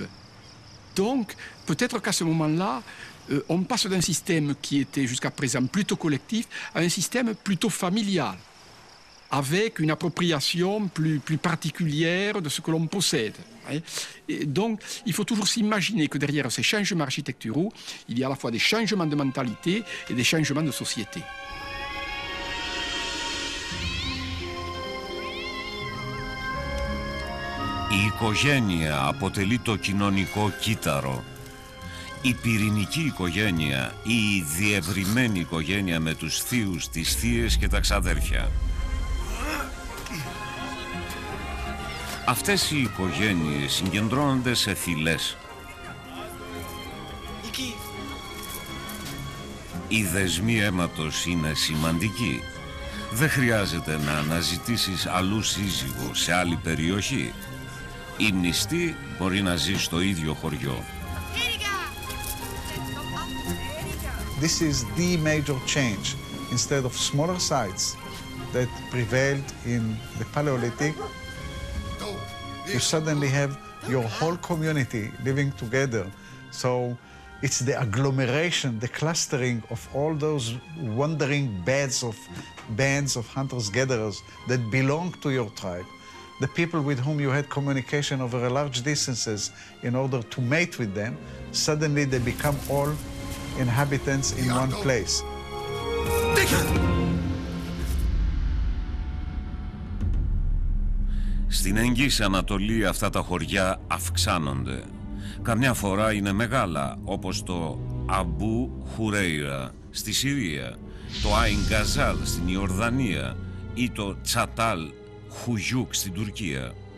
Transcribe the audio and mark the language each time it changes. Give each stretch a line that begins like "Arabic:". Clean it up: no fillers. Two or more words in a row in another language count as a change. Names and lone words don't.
French: Donc, peut-être qu'à ce moment-là, on passe d'un système qui était jusqu'à présent plutôt collectif à un système plutôt familial, avec une appropriation plus particulière de ce que l'on possède. Et donc, il faut toujours s'imaginer que derrière ces changements architecturaux, il y a à la fois des changements de mentalité et des changements de société.
Greek: Η οικογένεια αποτελεί το κοινωνικό κύτταρο. Η πυρηνική οικογένεια ή η διευρυμένη οικογένεια με τους θείους, τις θείες και τα ξαδέρφια. Αυτές οι οικογένειες συγκεντρώνονται σε φυλές. Οι δεσμοί αίματος είναι σημαντικοί. Δεν χρειάζεται να αναζητήσεις αλλού σύζυγο σε άλλη περιοχή. Η μνηστή μπορεί να ζει στο ίδιο χωριό.
English: This is the major change. Instead of smaller sites that prevailed in the Paleolithic, you suddenly have your whole community living together. So it's the agglomeration, the clustering of all those wandering bands of hunters-gatherers that belong to your tribe. The people with whom you had communication over large distances in order to mate with them, suddenly they become all inhabitants in one place.
Greek: Στην Εγγύης Ανατολή αυτά τα χωριά αυξάνονται. Καμιά φορά είναι μεγάλα, όπως το Αμπού Χουρέιρα στη Συρία, το Αϊν Γκαζάλ στην Ιορδανία ή το Τσατάλ Χουγιούκ στην Τουρκία.